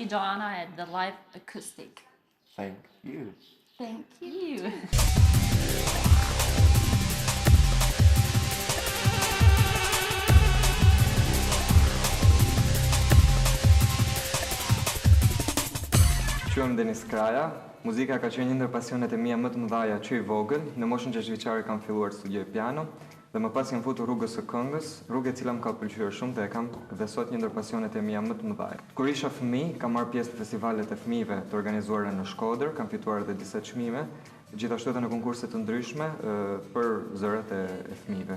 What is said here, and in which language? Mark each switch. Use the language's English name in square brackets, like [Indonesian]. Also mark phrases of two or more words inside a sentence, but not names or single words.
[English] see Joanna at the live acoustic. thank you. Thank you. [Albanian] Quem Denis Kraja, muzika ka qenë një ndër pasionet e mia më të mëdha që i vogël. Në moshën 6 vjeçare kam filluar të studioj piano dhe më pas jam futur rrugës së këngës, rrugë e cila më ka pëlqyer shumë dhe e kam dhe sot një ndër pasionet e mia më të mëdha. Kur isha fëmijë, kam marrë pjesë në festivalet e fëmijëve të organizuara në Shkodër, kam fituar edhe disa çmime, gjithashtu edhe në konkurse të ndryshme për zërat e fëmijëve.